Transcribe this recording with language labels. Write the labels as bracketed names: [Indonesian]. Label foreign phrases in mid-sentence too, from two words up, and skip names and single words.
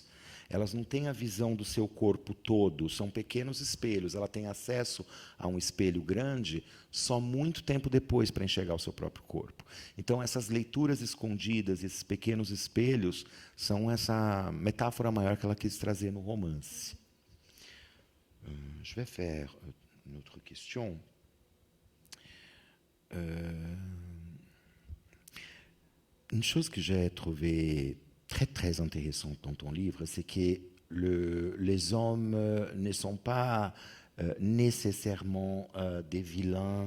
[Portuguese] Elas não têm a visão do seu corpo todo, são pequenos espelhos. Ela tem acesso a um espelho grande só muito tempo depois para enxergar o seu próprio corpo. Então, essas leituras escondidas, esses pequenos espelhos, são essa metáfora maior que ela quis trazer no romance. [French] Je vais faire une autre question. Une chose que j'ai trouvée très, très intéressante dans ton livre, c'est que les hommes ne sont pas nécessairement des vilains.